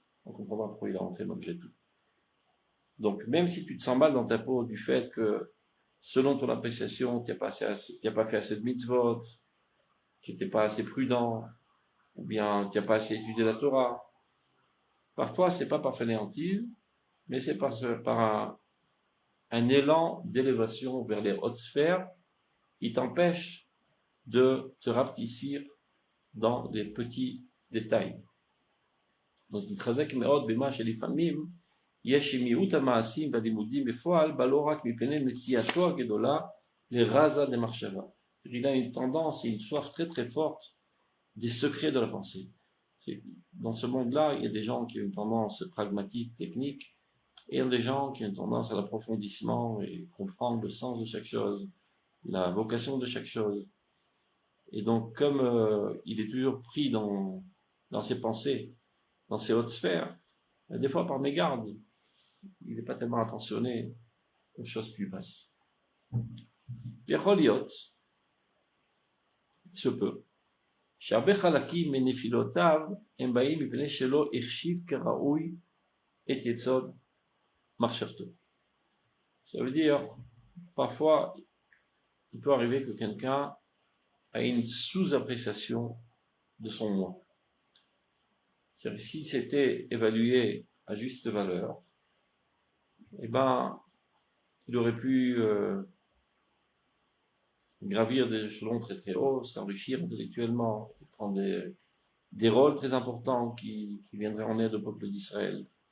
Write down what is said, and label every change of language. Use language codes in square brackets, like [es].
[fr] On comprendra pourquoi il a rentré malgré tout. Donc, même si tu te sens mal dans ta peau du fait que, selon ton appréciation, tu n'as pas fait assez de mitzvot, tu n'étais pas assez prudent, ou bien tu n'as pas assez étudié la Torah, parfois, c'est pas par fainéantise, mais c'est par un élan d'élévation vers les hautes sphères qui t'empêche de te rapetissir dans les petits détails. Donc, [he] יתחזק מאוד במה שלפעמים יש מיעוט המעשים והלימודים בפועל, בה לא רק מפני נטייתו הגדולה לרזה דמחשבה. [fr] Il a une tendance et une soif très très forte des secrets de la pensée. Dans ce monde-là, il y a des gens qui ont une tendance pragmatique, technique, et il y a des gens qui ont une tendance à l'approfondissement et comprendre le sens de chaque chose, la vocation de chaque chose. Et donc, comme il est toujours pris dans ses pensées, dans ses hautes sphères, des fois par mégarde, il n'est pas tellement attentionné aux choses qui lui passent. [he] Yachol [fr] il se peut. [he] שהרבה חלקים מנפילותיו הם באים מפני שלא החשיב כראוי את יסוד מחשבתו. [fr] Ça veut dire, parfois, il peut arriver que quelqu'un a une sous-appréciation de son moi. C'est-à-dire, si c'était évalué à juste valeur, eh ben, il aurait pu gravir des échelons très très hauts, s'enrichir intellectuellement, prendre des rôles très importants qui viendraient en aide au peuple d'Israël.